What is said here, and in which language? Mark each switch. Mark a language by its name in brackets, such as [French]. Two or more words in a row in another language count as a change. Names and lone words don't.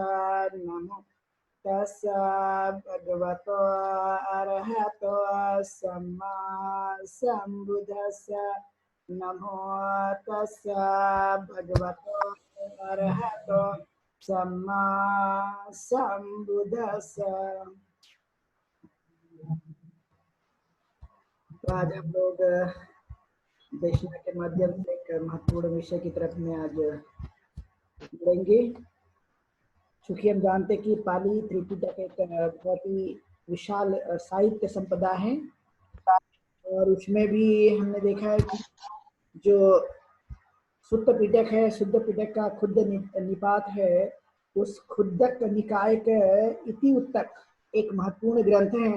[Pali] नमो तस्सा भगवतो अरहतो सम्मा सम्बुद्धस्सा। नमो तस्सा भगवतो अरहतो सम्मा सम्बुद्धस्सा। [Hindi] तो आज हम लोग देशना के माध्यम से एक महत्वपूर्ण विषय की तरफ में आज जुड़ेंगे। चूंकि हम जानते हैं कि पाली त्रिपिटक एक बहुत ही विशाल साहित्य संपदा है और उसमें भी हमने देखा है कि जो शुद्ध पिटक है, शुद्ध पिटक का खुद्द निपात है, उस खुद्दक निकाय के इति उत्तक एक महत्वपूर्ण ग्रंथ है।